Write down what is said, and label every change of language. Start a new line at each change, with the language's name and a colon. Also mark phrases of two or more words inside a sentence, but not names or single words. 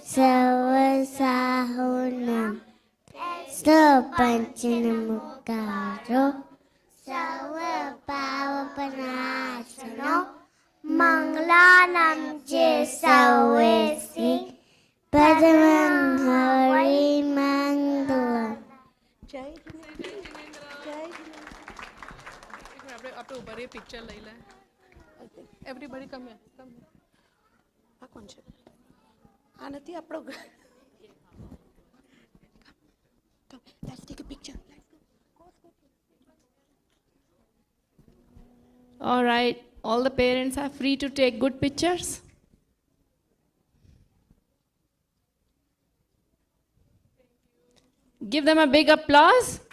Prakrit languages: सवसाहुनं पंचनमुकारो सर्व पावपनाशनो मंगलानं चे सर्वेसि पदमं हरिमंगलम्
Gujarati: જય આપણે ઉભા રહીએ પિક્ચર લઈ લે
English: everybody come
Gujarati: આ કોણ છે આ નથી આપણો
English: Let's take a picture. All right, all the parents are free to take good pictures. Give them a big applause.